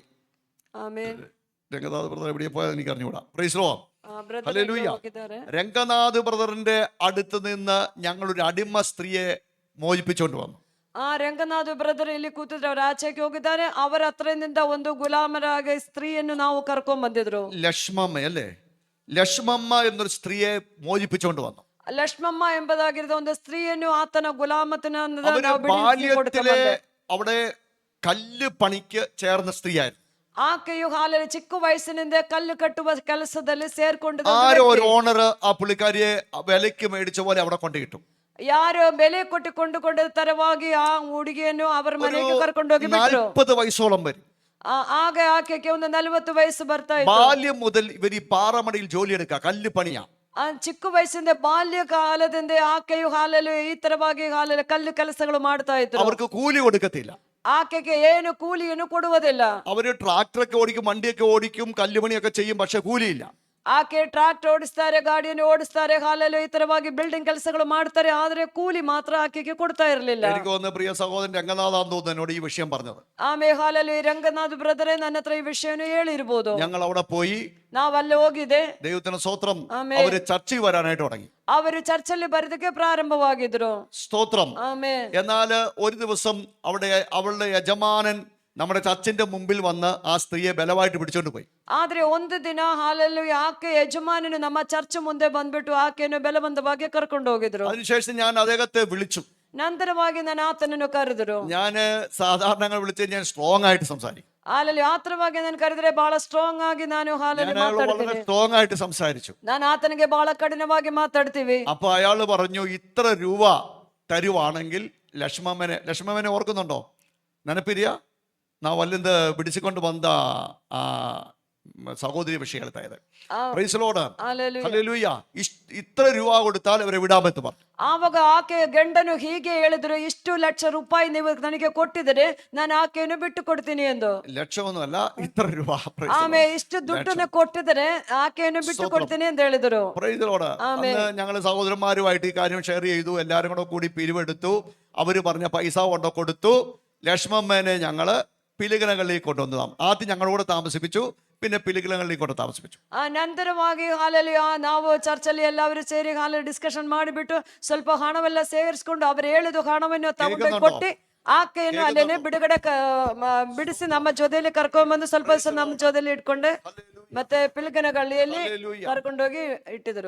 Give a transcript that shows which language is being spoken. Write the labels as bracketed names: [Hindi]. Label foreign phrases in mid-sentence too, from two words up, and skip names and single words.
[Kannada] ಆಮೇಲೆ [Malayalam] രംഗനാഥ് ബ്രദർ എവിടെ പോയത് എനിക്ക് അറിഞ്ഞുകൂടാ. [English] Praise the Lord. [Kannada] ಬ್ರದರ್ [Malayalam] ഹല്ലേലൂയ. [Kannada] ಹೋಗಿದ್ದಾರೆ. [Malayalam] രംഗനാഥ് ബ്രദറിന്റെ അടുത്ത് നിന്ന് ഞങ്ങളൊരു അടിമ സ്ത്രീയെ മോചിപ്പിച്ചുകൊണ്ട് വന്നു. [Kannada] ರಂಗನಾಥ್ ಬ್ರದರ್ ಇಲ್ಲಿ ಕೂತಿದ್ರೆ ಅವ್ರು ಆಚೆಗೆ ಹೋಗಿದ್ದಾರೆ. ಅವರ ಹತ್ರದಿಂದ ಒಂದು ಗುಲಾಮರಾಗ ಸ್ತ್ರೀಯನ್ನು ನಾವು ಕರ್ಕೊಂಡ್ ಬಂದಿದ್ರು. [Malayalam] ലക്ഷ്മമ്മ അല്ലേ? ലക്ഷ്മമ്മ എന്നൊരു സ്ത്രീയെ മോചിപ്പിച്ചുകൊണ്ട് വന്നു. [Kannada] ಲಕ್ಷ್ಮಮ್ಮ ಎಂಬುದಾಗಿರುವ ಒಂದು ಸ್ತ್ರೀಯನ್ನು ಆತನ ಗುಲಾಮತನ [Malayalam] ബാല്യത്തിലെ അവിടെ കല്ല് പണിക്ക് ചേർന്ന സ്ത്രീയായിരുന്നു. [Kannada] ಆಕೆಯು ಹಾಲಲ್ಲಿ ಚಿಕ್ಕ ವಯಸ್ಸಿನಿಂದ ಕಲ್ಲು ಕಟ್ಟುವ ಕೆಲಸದಲ್ಲಿ ಸೇರ್ಕೊಂಡಿದ್ದ. [Malayalam] ആരോ ഒരു ഓണർ ആ പുള്ളിക്കാരിയെ വിലയ്ക്ക് മേടിച്ച പോലെ അവിടെ കൊണ്ടുകിട്ടും. [Kannada] ಯಾರೋ ಬೆಲೆ ಕೊಟ್ಟುಕೊಂಡ ತರವಾಗಿ ಆ ಹುಡುಗಿಯನ್ನು ಅವರ ಮನೆಗೆ ಕರ್ಕೊಂಡೋಗಿ ಬಿಟ್ರು. [Malayalam] 40 വയസ്സോളം വരും. [Kannada] ಆಗ ಆಕೆಗೆ ಒಂದು 40 ವಯಸ್ಸು ಬರ್ತಾ ಇತ್ತು. [Malayalam] ബാല്യം മുതൽ ഇവർ ഈ പാറമടയിൽ ജോലിയെടുക്കുക, കല്ല് പണിയാ. [Kannada] ಆ ಚಿಕ್ಕ ವಯಸ್ಸಿಂದ ಬಾಲ್ಯಕಾಲದಿಂದ ಆಕೆಯು ಹಾಲಲು ಈ ತರವಾಗಿ ಹಾಲಲು ಕಲ್ಲು ಕೆಲಸಗಳು ಮಾಡ್ತಾ ಇದ್ರು. [Malayalam] അവർക്ക് കൂലി കൊടുക്കത്തില്ല. [Kannada] ಆಕೆಗೆ ಏನು ಕೂಲಿಯನ್ನು ಕೊಡುವುದಿಲ್ಲ. [Malayalam] അവര് ട്രാക്ടറൊക്കെ ഓടിക്കും, വണ്ടിയൊക്കെ ഓടിക്കും, കല്ലുപണിയൊക്കെ ചെയ്യും, പക്ഷെ കൂലിയില്ല. [Kannada] ಆಕೆ ಟ್ರಾಕ್ಟರ್ ಓಡಿಸ್ತಾರೆ, ಗಾಡಿಯನ್ನು ಓಡಿಸ್ತಾರೆ, ಹಾಲಲು ಈ ತರವಾಗಿ ಬಿಲ್ಡಿಂಗ್ ಕೆಲಸಗಳು ಮಾಡ್ತಾರೆ, ಆದ್ರೆ ಕೂಲಿ ಮಾತ್ರ ಆಕೆಗೆ ಕೊಡ್ತಾ ಇರಲಿಲ್ಲ. [Malayalam] എനിക്ക് തോന്നുന്നു പ്രിയ സഹോദരൻ രംഗനാഥാന്ന് തോന്നുന്നു എന്നോട് ഈ വിഷയം പറഞ്ഞത്. [Kannada] ಆಮೇಲೆ ಹಾಲಲು ಈ ರಂಗನಾಥ್ ಬ್ರದರೇ ನನ್ನ ಹತ್ರ ಈ ವಿಷಯವನ್ನು ಹೇಳಿರ್ಬೋದು. [Malayalam] ഞങ്ങൾ അവിടെ പോയി, [Kannada] ನಾವಲ್ಲಿ ಹೋಗಿದೆ. [Malayalam] ദൈവത്തിന് സ്തോത്രം, ആമേൻ. അവര് ചർച്ചയിൽ വരാനായിട്ട് തുടങ്ങി. [Kannada] ಅವರು ಚರ್ಚಲ್ಲಿ ಬರೋದಕ್ಕೆ ಪ್ರಾರಂಭವಾಗಿದ್ರು. [Malayalam] സ്തോത്രം. [Kannada] ಆಮೇಲೆ [Malayalam] എന്നാൽ ഒരു ദിവസം അവിടെ അവളുടെ യജമാനൻ നമ്മുടെ ചർച്ചിന്റെ മുമ്പിൽ വന്ന് ആ സ്ത്രീയെ ബലമായിട്ട് പിടിച്ചോണ്ട് പോയി. [Kannada] ಆದ್ರೆ ಒಂದು ದಿನ ಹಾಲಲ್ಲಿ ಆಕೆ ಯಜಮಾನನು ನಮ್ಮ ಚರ್ಚ್ ಮುಂದೆ ಬಂದ್ಬಿಟ್ಟು ಆಕೆಯನ್ನು ಬಲವಂತವಾಗಿ ಕರ್ಕೊಂಡು ಹೋಗಿದ್ರು. [Malayalam] അതിനുശേഷം ഞാൻ അദ്ദേഹത്തെ വിളിച്ചു. [Kannada] ನಂತರವಾಗಿ ನಾನು ಆತನನ್ನು ಕರೆದರು. [Malayalam] ഞാൻ സാധാരണ വിളിച്ച് ഞാൻ സ്ട്രോങ് ആയിട്ട് സംസാരിക്കും. [Kannada] ಹಾಲಲ್ಲಿ ಆತರವಾಗಿ ನಾನು ಕರೆದ್ರೆ ಬಹಳ ಸ್ಟ್ರಾಂಗ್ ಆಗಿ ನಾನು ಹಾಲಲ್ಲಿ [Malayalam] ഞാൻ അയാളോട് വളരെ [Kannada] ಮಾತಾಡ್ತೀನಿ. [Malayalam] സ്ട്രോങ് ആയിട്ട് സംസാരിച്ചു. [Kannada] ನಾನು ಆತನಿಗೆ ಬಹಳ ಕಠಿಣವಾಗಿ ಮಾತಾಡ್ತೀವಿ. [Malayalam] അപ്പൊ അയാൾ പറഞ്ഞു, ഇത്ര രൂപ തരുവാണെങ്കിൽ ലക്ഷ്മമ്മനെ ഓർക്കുന്നുണ്ടോ? [Kannada] ನೆನಪಿದೆಯಾ? ನಾವು ಅಲ್ಲಿಂದ ಬಿಡಿಸಿಕೊಂಡು ಬಂದ ಆ [Malayalam] സഹോദരി വിഷയം [Kannada] ಹೇಳ್ತಾ ಇದೆ. [English] Praise Lord. [Kannada] ಹಾಲೆಲೂಯಾ. [Malayalam] ഹല്ലേലൂയ. ഇത്ര രൂപ കൊടുത്താൽ അവരെ വിടാമെന്ന് പറഞ്ഞു. [Kannada] ಆವಾಗ ಆಕೆಯ ಗಂಡನು ಹೀಗೆ ಹೇಳಿದ್ರು, ಇಷ್ಟು ಲಕ್ಷ ರೂಪಾಯಿ ನೀವು ನನಗೆ ಕೊಟ್ಟಿದರೆ ನಾನು ಆಕೆಯನ್ನು ಬಿಟ್ಟು ಕೊಡ್ತೀನಿ ಎಂದು. [Malayalam] ലക്ഷമൊന്നുമല്ല, ഇത്ര രൂപ. [Kannada] ಆಮೇಲೆ ಇಷ್ಟು ದುಡ್ಡನ್ನು ಕೊಟ್ಟಿದರೆ ಆಕೆಯನ್ನು ಬಿಟ್ಟು ಕೊಡ್ತೀನಿ ಅಂತ ಹೇಳಿದ್ರು. [English] Praise Lord. [Malayalam] അന്ന് ഞങ്ങൾ സഹോദരന്മാരുമായിട്ട് ഈ കാര്യം ഷെയർ ചെയ്തു. എല്ലാവരും കൂടെ കൂടി പിരിവെടുത്തു. അവര് പറഞ്ഞ പൈസ കൊണ്ട് കൊടുത്തു. ലക്ഷ്മമ്മേനെ ഞങ്ങള് പിലികലകളിലേക്ക് കൊണ്ടുവന്നു. ആദ്യം ഞങ്ങളോട് താമസിപ്പിച്ചു, പിന്നെ പിലികലകളിലേക്ക് കൊണ്ട് താമസിപ്പിച്ചു. [Kannada] ನಂತರವಾಗಿ ಹಾಲಲ್ಲಿ ನಾವು ಚರ್ಚಲ್ಲಿ ಎಲ್ಲರೂ ಸೇರಿ ಹಾಲಲ್ಲಿ ಡಿಸ್ಕಷನ್ ಮಾಡಿಬಿಟ್ಟು ಸ್ವಲ್ಪ ಹಣವೆಲ್ಲ ಸೇರಿಸ್ಕೊಂಡು ಅವರು ಹೇಳಿದ ಹಣವನ್ನು ತಗೊಂಡು ಕೊಟ್ಟು ಆಕೆಯನ್ನು ಅಲ್ಲೇನೆ ಬಿಡಿಸಿ ನಮ್ಮ ಜೊತೆಯಲ್ಲಿ ಕರ್ಕೊಂಡ್ಬಂದು ಸ್ವಲ್ಪ ದಿವಸ ನಮ್ಮ ಜೊತೆಲಿ ಇಟ್ಕೊಂಡು ಮತ್ತೆ ಪಿಲ್ಗನಗಳ್ಳಿಯಲ್ಲಿ ಕರ್ಕೊಂಡೋಗಿ ಇಟ್ಟಿದ್ರು.